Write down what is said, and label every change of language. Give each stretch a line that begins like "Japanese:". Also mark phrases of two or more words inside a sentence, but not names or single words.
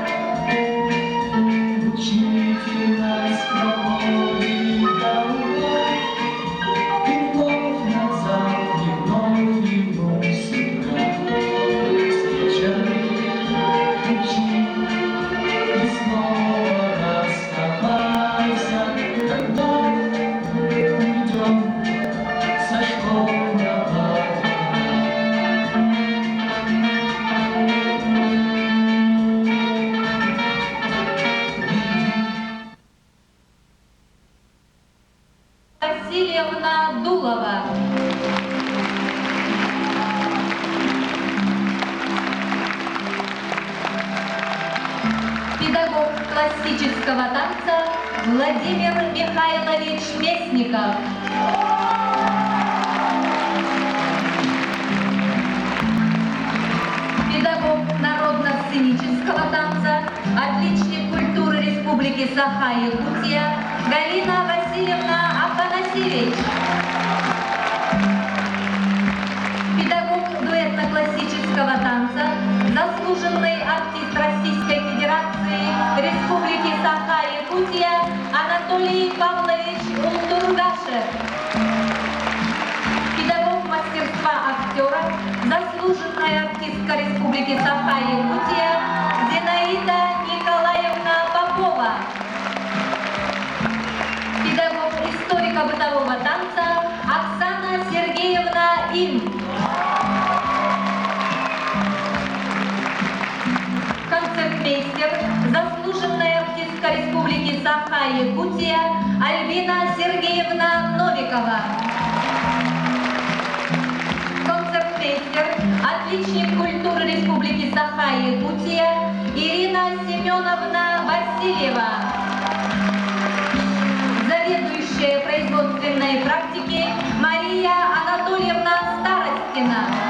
Russian: учитель нас проводит домой, и вновь назад, и вновь ему судьба. Встречай, учи, и снова расставайся, когда уйдем со школьного двора. Васильевна Дулова. Педагог классического танца Владимир Михайлович Местников. Педагог народно-сценического танца, отличник культуры Республики Саха-Якутия Галина Васильевна Афанасьевич. Педагог дуэтно-классического танца, заслуженный артист Российской Федерации Республики Саха-Якутия Анатолий Павлович Ултургашев. Педагог мастерства актера, заслуженная артистка Республики Саха-Якутия Зинаида Николаевна Попова. Педагог историко-бытового танца Оксана Сергеевна Им. Концертмейстер, заслуженная артистка Республики Саха-Якутия Альбина Сергеевна Новикова. Концертмейстер, отличник культуры Республики Саха-Якутия Ирина Семеновна Васильева. Заведующая производственной практики Мария Анатольевна Старостина.